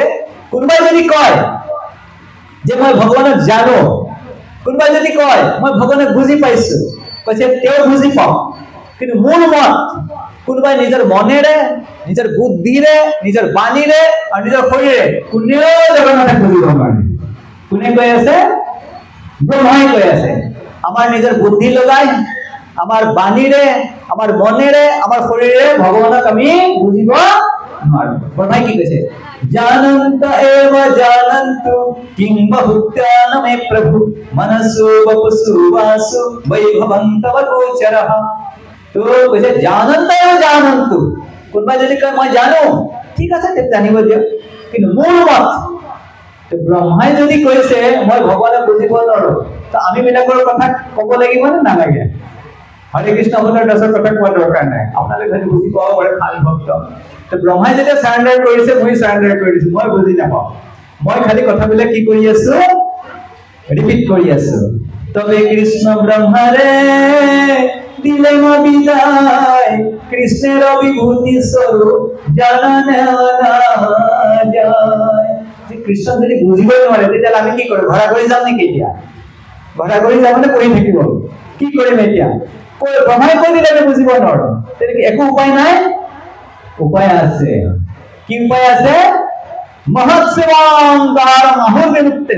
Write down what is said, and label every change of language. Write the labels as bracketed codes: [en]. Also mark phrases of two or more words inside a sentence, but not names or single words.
[as] কোনোবাই যদি কয় যে মই ভগৱানক জানো, কোনোবাই যদি কয় মই ভগৱানক বুজি পাইছো, কৈছে তেওঁ বুজি পাওক, কিন্তু মোৰ মত কোনোবাই নিজৰ মনেৰে, নিজৰ বুদ্ধিৰে, নিজৰ বাণীৰে আৰু নিজৰ শৰীৰে কোনেও জগন্নাথক বুজিব নোৱাৰে। কোনে কৈ আছে? ব্ৰহ্মাই কৈ আছে। আমাৰ নিজৰ বুদ্ধি লগাই, আমাৰ বাণীৰে, আমাৰ মনেৰে, আমাৰ শৰীৰে ভগৱানক আমি বুজিব নোৱাৰো। ব্ৰহ্মাই কি কৈছে? [sa] जानन्त एव जानन्तु किं बहुत्यान मे प्रभु मनसु वपुसु वासु वैभवन्तव गोचरः। [as] তো কৈছে [sa] जानन्त एव जानन्तु, [as] কোনোবাই যদি কয় মই জানো, ঠিক আছে তে জানিব দিয়ক, কিন্তু মোৰ মত। তো ব্ৰহ্মাই যদি কৈছে মই ভগৱানক বুজিব নোৱাৰো, তো আমি বিলাকৰ কথা ক'ব লাগিব নে নালাগে? হৰে কৃষ্ণ আপোনাৰ দাসৰ কথা কোৱা দৰকাৰ নাই, আপোনালোকে যদি বুজি পাব পাৰে ভাল ভক্ত। তো ব্ৰহ্মাই যেতিয়া সাৰেণ্ডাৰ কৰিছে, মই সাৰেণ্ডাৰ কৰিছো, মই বুজি নাপাওঁ, মই খালি কথাবিলাক কি কৰি আছো? ৰিপিট কৰি আছো। [bn] তবে কৃষ্ণ ব্রহ্মারে দিলে বিদায়, কৃষ্ণের বিভূতি স্বরূপ জানা নেওয়া যায়। [as] কৃষ্ণ যদি বুঝিব নোৱাৰে তেতিয়াহ'লে আমি কি কৰিম? ভাড়া কৰি যাম নেকি? এতিয়া ভাড়া কৰি যাম নে পঢ়ি থাকিব? কি কৰিম এতিয়া? ব্ৰহ্মাই কৈ দিলে আমি বুজিব নোৱাৰো, তেনেকে একো উপায় নাই। উপায় আছে। কি উপায় আছে? [sa] মহৎ সেৱাং দ্বাৰাং অহং বিমুক্তেস।